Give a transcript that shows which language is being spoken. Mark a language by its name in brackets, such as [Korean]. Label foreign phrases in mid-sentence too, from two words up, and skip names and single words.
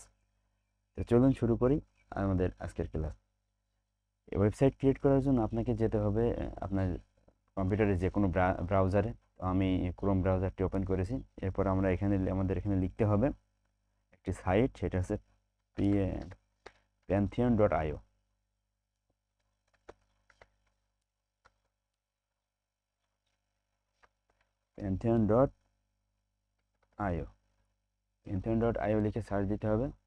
[Bangla] তো চলুন শুরু করি আমাদের আজকের ক্লাস। ওয়েবসাইট ক্রিয়েট করার জন্য আপনাকে যেতে হবে আপনার কম্পিউটারে যে কোনো ব্রাউজারে। তো আমি ক্রোম ব্রাউজারটি ওপেন করেছি। এরপর আমরা আমাদের এখানে লিখতে হবে একটি সাইট, সেটা হচ্ছে pantheon.io। pantheon.io pantheon.io লিখে সার্চ দিতে হবে।